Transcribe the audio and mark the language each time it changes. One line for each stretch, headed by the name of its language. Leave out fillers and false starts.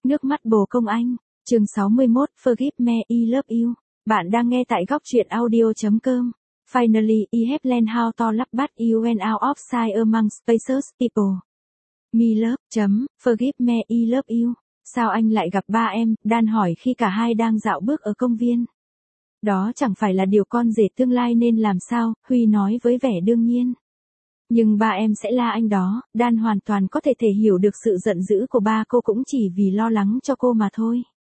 Vietnamese: nước mắt bồ công anh, chương 61,
English: Forgive me, I love you.
Vietnamese: Bạn đang nghe tại góc truyện audio.com.
English: Finally, I have learned how to love but you went out of sight among spaces, people. Me love, chấm, forgive me, I love you.
Vietnamese: Sao anh lại gặp ba em, Dan hỏi khi cả hai đang dạo bước ở công viên. Đó chẳng phải là điều con rể tương lai nên làm sao, Huy nói với vẻ đương nhiên. Nhưng ba em sẽ la anh đó, Dan hoàn toàn có thể hiểu được sự giận dữ của ba cô cũng chỉ vì lo lắng cho cô mà thôi.